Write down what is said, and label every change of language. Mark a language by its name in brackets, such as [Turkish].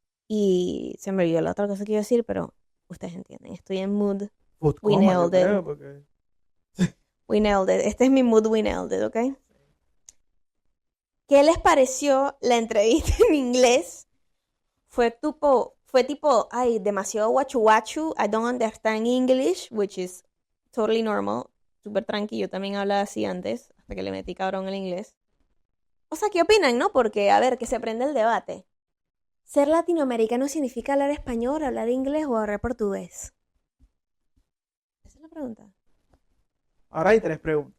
[Spanish] Y se me olvidó la otra cosa que iba a decir, pero ustedes entienden. Estoy en mood. [English] Food We [Spanish] coma, yo [English] nailed it. [Spanish] creo, porque [English] We nailed it. [Spanish] Este es mi mood, [English] we nailed it, [Spanish] ¿ok? ¿Qué les pareció la entrevista en inglés? Fue tipo, ay, demasiado guachu guachu. [English] I don't understand English, which is totally normal. [Spanish] Súper tranquilo. Yo también hablaba así antes, hasta que le metí cabrón el inglés. O sea, ¿qué opinan, no? Porque, a ver, que se prende el debate. ¿Ser latinoamericano significa hablar español, hablar inglés o hablar portugués? Esa es la pregunta. ahora hay 3 preguntas.